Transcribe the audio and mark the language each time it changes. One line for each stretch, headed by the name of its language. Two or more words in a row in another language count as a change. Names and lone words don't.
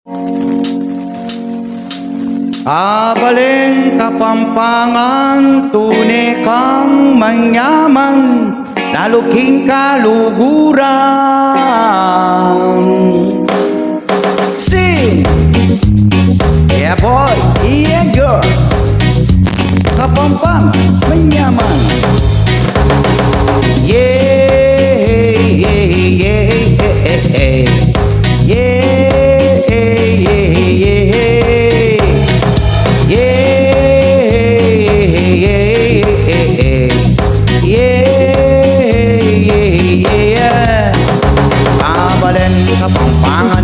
Pampanga: Abaleng Kapampangan, tunay kang manyaman, laluking kaluguran.
English: Sing! Yeah boy, yeah girl,
Pampanga: Kapampangan, manyaman.
English: Yeah, yeah, yeah, yeah, yeah,
Pampanga: Kapampangan,